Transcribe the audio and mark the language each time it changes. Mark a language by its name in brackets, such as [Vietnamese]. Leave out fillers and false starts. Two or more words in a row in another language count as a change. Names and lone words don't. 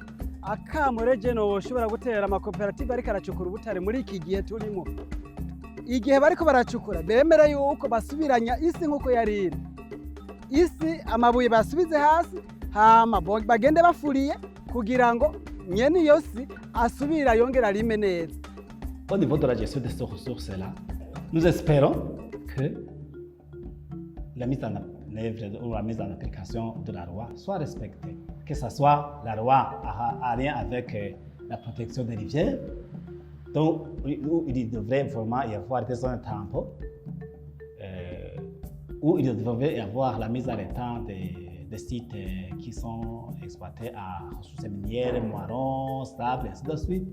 [Rundi] Akamurege no ushobora gutera amakoperative ariko aracukura ubutare muri iki gihe turimo. Igihe bariko baracukura bemera yuko basubiranya isi nkuko yari iri. Isi amabuye basubize hasi hama bagende bafuriye kugira ngo nyene iyo si asubira yongera rime neza. [French] Au niveau de la gestion de ces ressources-là, nous espérons que la mise en œuvre ou la mise en application de la loi soit respectée. Que ce soit la loi en lien avec la protection des rivières, donc où il devrait vraiment y avoir des zones tampons, où il devrait y avoir la mise en état des sites qui sont exploités à ressources minières, moirons, sables, et ainsi de suite.